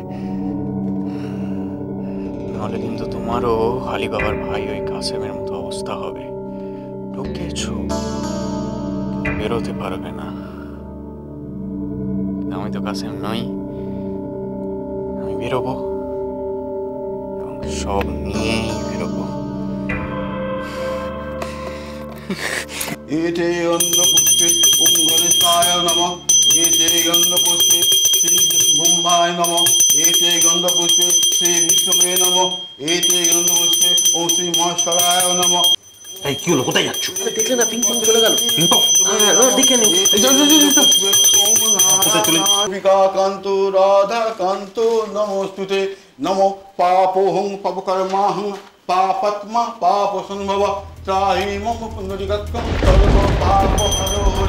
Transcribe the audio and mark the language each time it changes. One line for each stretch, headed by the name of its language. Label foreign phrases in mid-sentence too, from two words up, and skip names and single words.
Bangla: নাহলে কিন্তু তোমারও আলী বাবার ভাই ওই কাসেমের মতো অবস্থা হবে। ঢুকেছো, বেরোতে পারবে না। আমি তো কাসেম নই, আমি বেরোবো এবং সব নিয়েই বেরোবো।
Sanskrit: एते गन्धपुष्पे ॐ गणेशाय नमः। एते गन्धपुष्पे श्री विष्णुभाय नमः। एते गन्धपुष्पे श्री विष्णुवे नमः। एते गन्धपुष्पे ॐ श्री महेश्वराय नमः।
Bangla: এই কি হলো, কোথায় যাচ্ছ? দেখলে না, পিং পং চলে গেল। পিং পং? দেখে নিন।
Sanskrit: कांतो राधा कांतो नमोस्तुते। नमो पापोहं पापकर्माहं पापत्मा पाप संभव त्राहि मम पुण्डरीकं सर्व पाप हरो हरि।